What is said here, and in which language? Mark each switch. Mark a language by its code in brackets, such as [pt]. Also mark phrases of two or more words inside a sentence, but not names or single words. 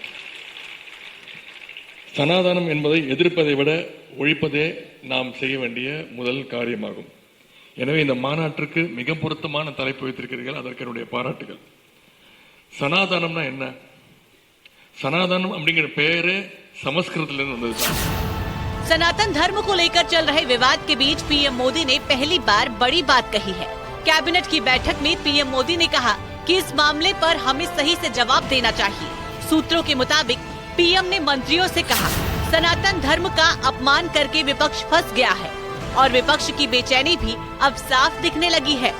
[ta] சனாதனம் என்பதை எதிர்ப்பதை விட ஒழிப்பதே நாம் செய்ய வேண்டிய முதல் காரியமாகும். எனவே இந்த மாநாட்டிற்கு மிக பொருத்தமான தலைப்பு வைத்திருக்கிறீர்கள், அதற்கு என்னுடைய பாராட்டுகள். சனாதனம்னா என்ன? சனாதனம் அப்படிங்கிற பெயரே சமஸ்கிருதத்திலிருந்து வந்ததுதான். [hi] सनातन धर्म को लेकर चल रहे विवाद के बीच पीएम मोदी ने पहली बार बड़ी बात कही है। कैबिनेट की बैठक में पीएम मोदी ने कहा कि इस मामले पर हमें सही से जवाब देना चाहिए। सूत्रों के मुताबिक पीएम ने मंत्रियों से कहा, सनातन धर्म का अपमान करके विपक्ष फंस गया है और विपक्ष की बेचैनी भी अब साफ दिखने लगी है।